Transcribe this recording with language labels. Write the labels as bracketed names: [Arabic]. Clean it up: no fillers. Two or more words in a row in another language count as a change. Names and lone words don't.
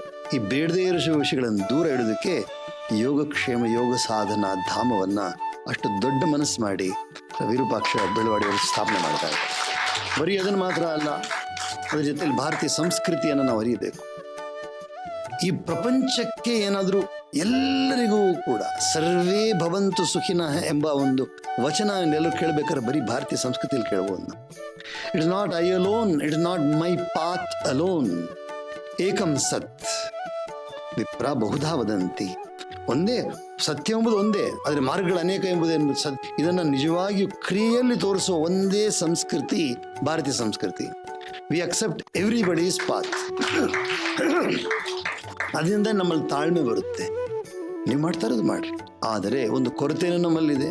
[Kannada] ಈ ಬೇಡದೇ ಇರೋ ವಿಷಯಗಳನ್ನು ದೂರ ಇಡೋದಕ್ಕೆ ಯೋಗಕ್ಷೇಮ ಯೋಗ ಸಾಧನಾ ಧಾಮವನ್ನು ಅಷ್ಟು ದೊಡ್ಡ ಮನಸ್ಸು ಮಾಡಿ ವಿರೂಪಾಕ್ಷ ಬೆಳವಾಡಿಯವರು ಸ್ಥಾಪನೆ ಮಾಡ್ತಾರೆ. ಬರೀ ಅದನ್ನು ಮಾತ್ರ ಅಲ್ಲ, ಅದರ ಜೊತೆಲಿ ಭಾರತೀಯ ಸಂಸ್ಕೃತಿಯನ್ನು ನಾವು ಅರಿಯಬೇಕು. ಈ ಪ್ರಪಂಚಕ್ಕೆ ಏನಾದರೂ ಎಲ್ಲರಿಗೂ ಕೂಡ [Sanskrit] ಸರ್ವೇ ಭವಂತು ಸುಖಿನಃ [Kannada] ಎಂಬ ಒಂದು ವಚನ ಎಲ್ಲರೂ ಕೇಳಬೇಕಾದ್ರೆ ಬರೀ ಭಾರತೀಯ ಸಂಸ್ಕೃತಿಯಲ್ಲಿ ಕೇಳಬಹುದು. [English] It is not I alone, it is not my path alone, [Sanskrit] ಏಕಂ ಸತ್ ವಿಪ್ರ ಬಹುಧಾ ವದಂತಿ. [Kannada] ಒಂದೇ ಸತ್ಯ ಎಂಬುದು ಒಂದೇ, ಆದರೆ ಮಾರ್ಗಗಳು ಅನೇಕ ಎಂಬುದು ಇದನ್ನು ನಿಜವಾಗಿಯೂ ಕ್ರಿಯೆಯಲ್ಲಿ ತೋರಿಸುವ ಒಂದೇ ಸಂಸ್ಕೃತಿ ಭಾರತೀಯ ಸಂಸ್ಕೃತಿ. [English] We accept everybody's path. [Kannada] ಅದರಿಂದ ನಮ್ಮಲ್ಲಿ ತಾಳ್ಮೆ ಬರುತ್ತೆ. ನೀವು ಮಾಡ್ತಾ ಇರೋದು ಮಾಡ್ರಿ. ಆದರೆ ಒಂದು ಕೊರತೆನೂ ನಮ್ಮಲ್ಲಿದೆ.